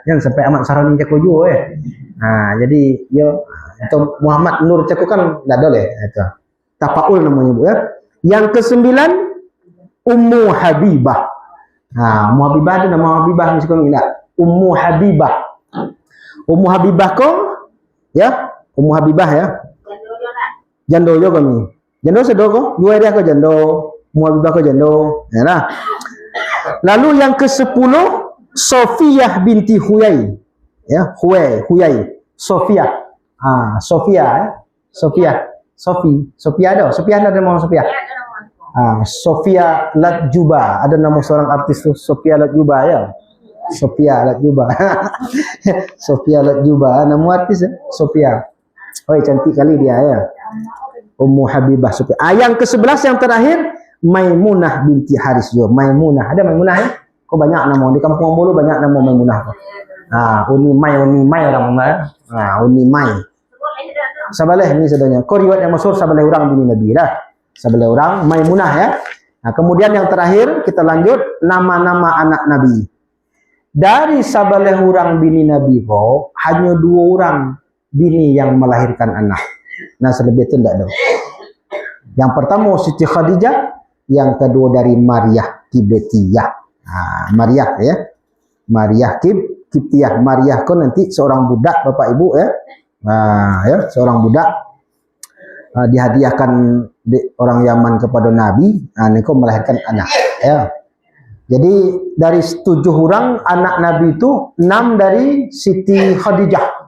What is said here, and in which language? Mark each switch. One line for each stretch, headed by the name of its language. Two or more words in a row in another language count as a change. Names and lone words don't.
Indonesian: Yang sampai Ahmad Sarani cakap juga ya. Jadi yo untuk Muhammad Nur cakap kan enggak boleh itu. Tafaul namanya Bu ya. Yang kesembilan Ummu Habibah. Ummu Habibah itu nama Habibah ni suka enggak? Ummu Habibah. Ummu Habibah ko ya, Ummu Habibah ya.
Minangkabau: Jando yo kami. Jando sedo ko, Juwairiyah ko jando, Ummu Habibah ko jando.
Indonesian: Ya lah. Lalu yang ke-10 Sofiyah binti Huyai. Ya, Huyai. Sofiyah. Sofia ya. Sofia ada nama Sofia. Sofia Latjuba, ada nama seorang artis tu Sofia Latjuba ya. Sofia Latjuba. Sofia Latjuba nama artis ya. Sofia. Cantik kali dia ya. Ummu Habibah Sofia. Yang ke-11 yang terakhir Maimunah binti Haris juga. Maimunah, ada Maimunah ya? Kok banyak nama di kampung Bolu banyak nama Maimunah kok. Uni Mai orang mana? Uni Mai. Sabaleh ini sebenarnya.
Minangkabau: Kau riwayat yang masyhur sabaleh orang bini Nabi dah. Sabaleh orang Maimunah ya.
Indonesian: Kemudian yang terakhir kita lanjut nama-nama anak Nabi. Dari sabaleh orang bini Nabi kok hanya 2 orang bini yang melahirkan anak. Selebih itu tidak ada. Yang pertama Siti Khadijah, yang kedua dari Maryah Tibetiyah. Maryah ya. Maryah Kiptiah. Maryah ko nanti seorang budak Bapak Ibu ya. Ya, seorang budak dihadiahkan orang Yaman kepada Nabi. Ini kok melahirkan anak ya. Jadi dari 7 orang anak Nabi itu 6 dari Siti Khadijah.